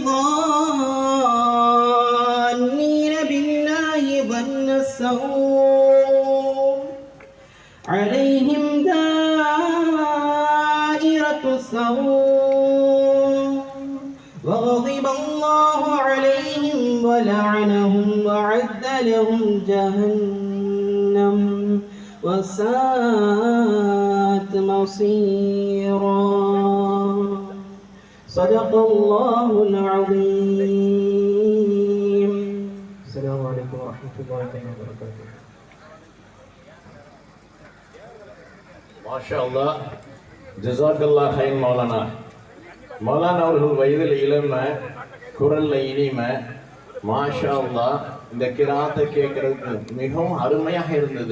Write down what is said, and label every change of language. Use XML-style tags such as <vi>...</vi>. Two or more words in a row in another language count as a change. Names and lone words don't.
<ar>الظانين بالله ظن السوء عليهم دائرة السوء وغضب الله عليهم ولعنهم وأعد لهم جهنم وساءت مصيرا. صدق الله العظيم. السلام عليكم ورحمة الله وبركاته. ما شاء الله، جزاك الله خير مولانا.</ar> <ta>மௌலானா அவர்கள் வயதில் இளமை, குரல்ல இனிமை.</ta> <ar>ما شاء الله,</ar> <ta>இந்த கிராத்தை கேட்கறதுக்கு மிகவும் அருமையாக இருந்தது.</ta>